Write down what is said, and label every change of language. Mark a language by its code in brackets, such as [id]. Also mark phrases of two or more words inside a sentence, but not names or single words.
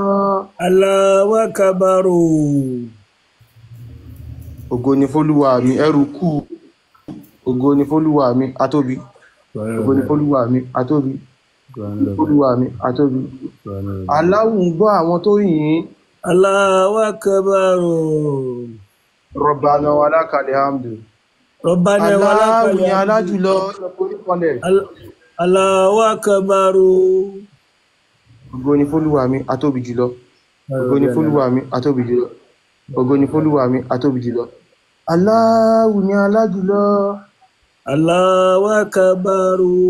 [ar] الله أكبر. [yo] Ògo ni f'Olúwa mi, ẹrù kú. Ògo ni f'Olúwa mi, atóbi. Ògo ni f'Olúwa mi, atóbi. Olúwa mi, atóbi. Allahu ń gbọ́ àwọn tó yìn. [ar] الله أكبر. ربنا ولك الحمد. ربنا ولك الحمد. [yo] Allahu ni alájùlọ. [ar] الله أكبر. [yo] Ògo ni f'Olúwa mi, atóbi jùlọ. Ògo ni f'Olúwa mi, atóbi jùlọ. Ògo ni f'Olúwa mi, atóbi jùlọ. Allahu ni alájùlọ. [ar] الله أكبر.